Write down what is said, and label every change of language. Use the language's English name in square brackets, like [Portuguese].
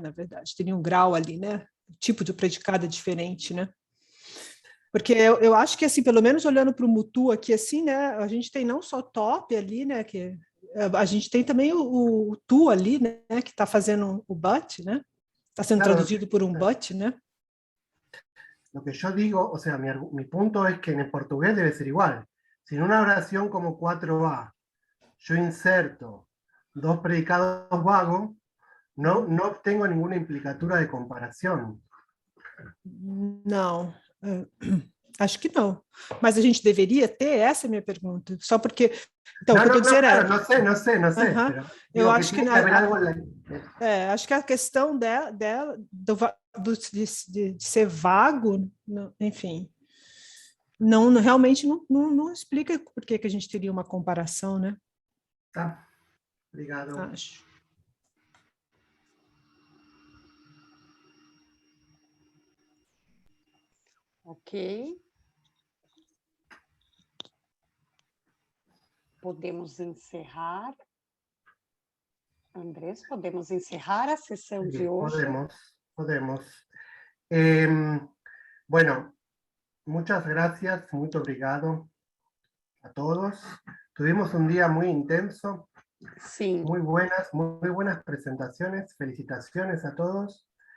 [Portuguese] Na verdade, teria um grau ali, né? O tipo de predicado é diferente, né? Porque eu acho que, assim, pelo menos olhando para o Motu aqui, assim, né, a gente tem não só top ali, né, que a gente tem também o tu ali, né, que está fazendo o but, né, está sendo traduzido por um but, né. [Spanish] Lo que yo digo, o sea, mi punto es que en el portugués debe ser igual. Si en una oración como 4a yo inserto dos predicados vagos, no obtengo ninguna implicatura de [Portuguese] comparação. Não, acho que não. Mas a gente deveria ter? Essa é a minha pergunta. Só porque... Então, o que eu estou dizendo claro, não sei. Eu acho que acho que a questão dela de ser vago, enfim, realmente não explica por que a gente teria uma comparação, né? Tá. Obrigado. Acho. Ok. Podemos encerrar. Andrés, podemos encerrar a sessão de hoje? Podemos. [Spanish] Bueno, muchas gracias, muy [Portuguese] obrigado [Spanish] a todos. Tuvimos un día muy intenso. Sí. Muy buenas presentaciones. Felicitaciones a todos.